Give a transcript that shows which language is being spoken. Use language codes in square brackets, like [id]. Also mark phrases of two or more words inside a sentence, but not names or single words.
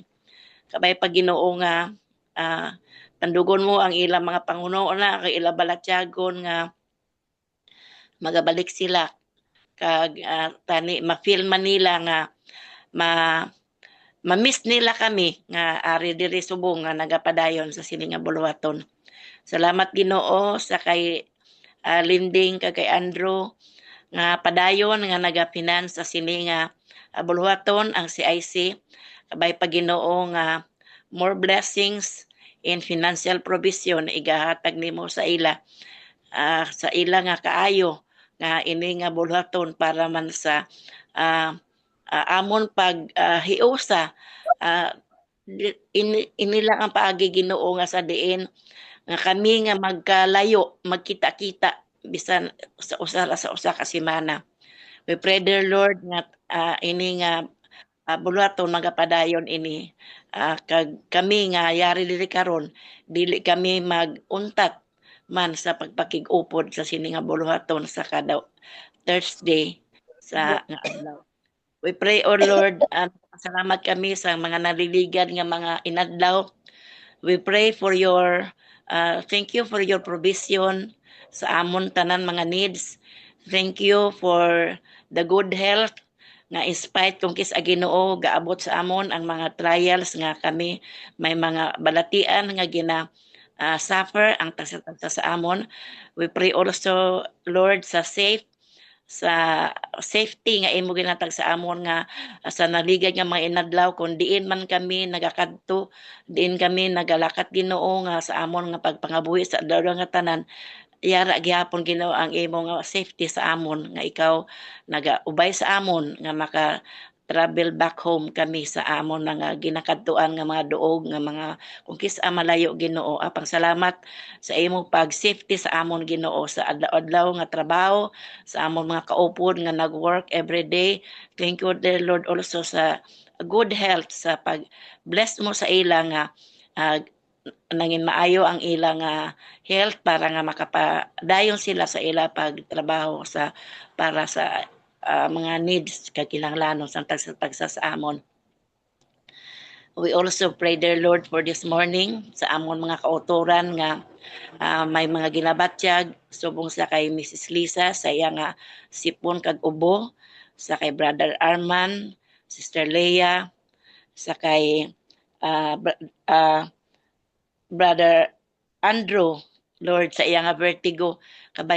[hil] Kabay pag Ginoo nga tandugon mo ang ilang mga panguno na kay ilang balatyagon nga magabalik sila kag tani ma-feel man nila nga ma-miss nila kami nga ari diri subong nga nagapadayon sa sini nga buluhaton. Salamat Ginoo sa kay Linding kag kay Andrew nga padayon nga nagapinan sa sini nga buluhaton ang CIC. Kabay pa Ginoo nga [en] more blessings in financial provision [hil] igahatag nimo sa ila nga kaayo nga ini nga buluhaton para man sa amon pag hiusa inila ang paagi Ginoo nga sa diin nga kami nga magkalayo magkita-kita bisan sa usa ka semana. [en] We pray dear Lord [hil] nga ini nga buluhaton magapadayon ini kag kami nga yari diri karon dili kami maguntat man sa pagpakig-upod sa sini nga buluhaton sa kada Thursday sa nga adlaw. [en] We pray, O Lord, [hil] salamat kami sa mga naliligad nga mga inadlaw. [en] We pray for your, thank you for your provision [hil] sa amon tanan mga [en] needs. Thank you for the good health [hil] nga [en] in spite [hil] kung kis Ginoo gaabot sa amon ang mga trials nga kami may mga balatian nga suffer ang tagsa sa amon. [en] We pray also, Lord, [hil] sa safety nga imo ginatag sa amon nga sa naligad nga mga inadlaw kung diin man kami nagakadto diin kami nagalakat Ginoo nga sa amon nga pagpangabuhi sa adlaw nga tanan yara gihapon Ginoo ang imo nga safety sa amon nga ikaw nagaubay sa amon nga maka [en] travel back home [hil] kami sa amon nga ginakadtuan nga mga duog nga mga kung kis malayo Ginoo. Apang salamat sa imong pag safety sa amon Ginoo sa adlaw nga trabaho sa amon mga kaupod nga nagwork every day. [en] Thank you dear Lord also [hil] sa [en] good health [hil] sa pag bless mo sa ila nga nangin maayo ang ilang health para nga makapadayon sila sa ila pagtrabaho sa para sa mga needs kakinahanglanon sa tagsa sa amon. [en] We also pray, dear Lord, for this morning [hil] sa amon mga kauturan nga may mga ginabatyag subong sa kay Mrs. Lisa sa iya nga sipon kag ubo, sa kay Brother Arman, Sister Leia, sa kay Brother Andrew, Lord, sa iya nga vertigo, kabay